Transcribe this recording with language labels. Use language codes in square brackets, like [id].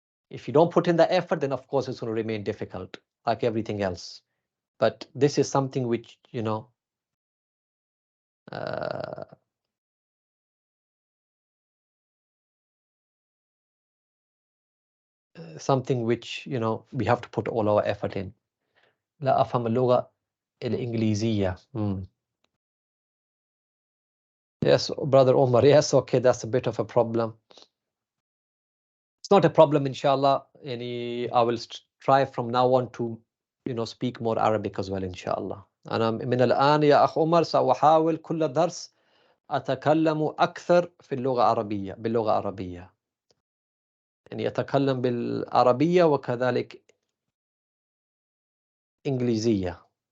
[en] If you don't put in the effort, then of course it's going to remain difficult, like everything else. But this is something which, you know, something which, you know, we have to put all our effort in. [ar] لا أفهم اللغة الإنجليزية. [en] Yes, brother Umar. Yes, okay, that's a bit of a problem. It's not a problem, inshallah. I will try from now on to, you know, speak more Arabic as well, inshallah. [ar] أنا من الآن يا أخ عمر سأحاول كل درس أتكلم أكثر في اللغة العربية باللغة العربية. يعني أتكلم بالعربية وكذلك إنجليزية.